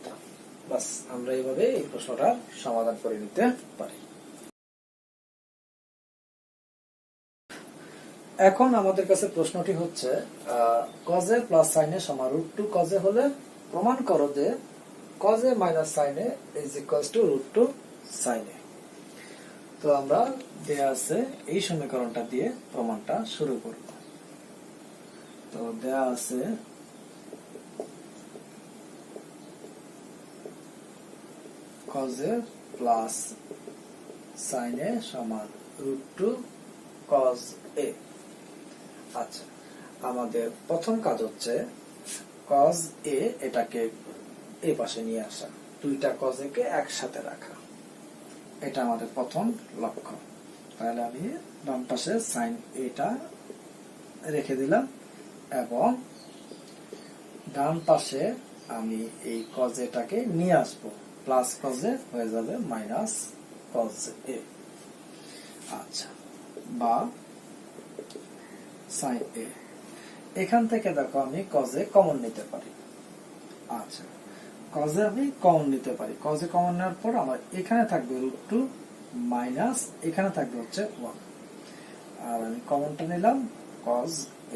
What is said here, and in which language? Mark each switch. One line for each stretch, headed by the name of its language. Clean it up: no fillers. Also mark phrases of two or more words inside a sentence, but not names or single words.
Bangla: বাস, আমরা এইভাবে এই প্রশ্নটা সমাধান করে নিতে পারি। এখন আমাদের কাছে প্রশ্নটি হচ্ছে cos a প্লাস sin a সমান √2 cos a হলে প্রমাণ করো যে cos a মাইনাস sin a
English: is equals to
Bangla: √2 sin a। তো আমরা দেয়া আছে এই সমীকরণটা দিয়ে প্রমাণটা শুরু করব। তো দেয়া আছে cos a প্লাস sin a সমান √2 cos a। আচ্ছা, আমাদের প্রথম কাজ হচ্ছে cos a এটাকে এই পাশে নিয়ে আসা, দুইটা cos a কে একসাথে রাখা, এটা আমাদের প্রথম লক্ষ্য। তাহলে আমি বাম পাশে sin a টা রেখে দিলাম এবং ডান পাশে আমি এই cos a টাকে নিয়ে আসবো, প্লাস cos a হয়ে যাবে মাইনাস cos a। আচ্ছা, বা sin a, এখান থেকে দেখো আমি cos a কমন নিতে পারি। আচ্ছা, cos a আমি কমন নিতে পারি, cos a কমন নেওয়ার পর আমার এখানে থাকবে √2 মাইনাস এখানে থাকবে হচ্ছে 1, আর আমি কমনটা নিলাম cos a।